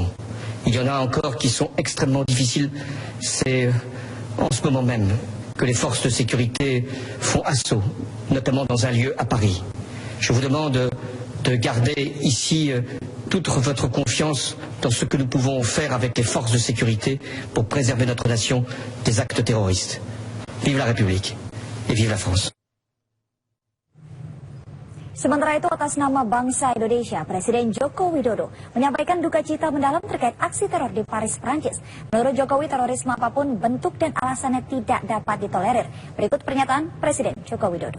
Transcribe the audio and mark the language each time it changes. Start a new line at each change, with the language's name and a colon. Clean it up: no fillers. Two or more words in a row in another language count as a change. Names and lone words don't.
French: Il y en a encore qui sont extrêmement difficiles. C'est en ce moment même que les forces de sécurité font assaut, notamment dans un lieu à Paris. Je vous demande de garder ici toute votre confiance dans ce que nous pouvons faire avec les forces de sécurité pour préserver notre nation des actes terroristes. Vive la République et vive la France.
Indonesian: Sementara itu atas nama bangsa Indonesia, Presiden Joko Widodo menyampaikan duka cita mendalam terkait aksi teror di Paris, Prancis. Menurut Jokowi, terorisme apapun bentuk dan alasannya tidak dapat ditolerir. Berikut pernyataan Presiden Joko Widodo.